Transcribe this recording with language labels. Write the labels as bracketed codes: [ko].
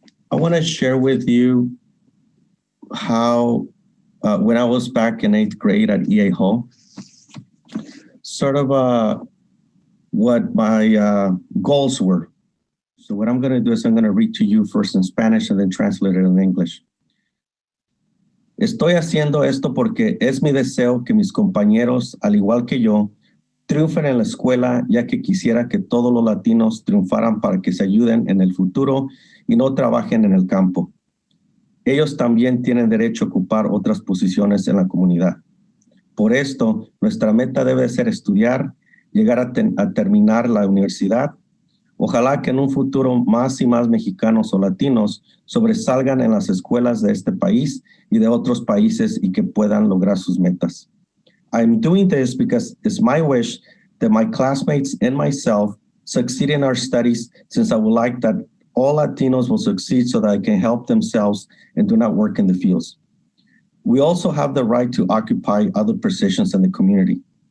[en] I want to share with you how, when I was back in 8th grade at EA Hall, sort of what my goals were. So what I'm going to do is I'm going to read to you first in Spanish and then translate it in English. [es] Estoy haciendo esto porque es mi deseo que mis compañeros, al igual que yo, triunfen en la escuela, ya que quisiera que todos los latinos triunfaran para que se ayuden en el futuro y no trabajen en el campo. Ellos también tienen derecho a ocupar otras posiciones en la comunidad. Por esto, nuestra meta debe ser estudiar, llegar a terminar la universidad. Ojalá que en un futuro más y más mexicanos o latinos sobresalgan en las escuelas de este país y de otros países y que puedan lograr sus metas. [en] I'm doing this because it's my wish that my classmates and myself succeed in our studies, since I would like that all Latinos will succeed so that they can help themselves and do not work in the fields. We also have the right to occupy other positions in the community.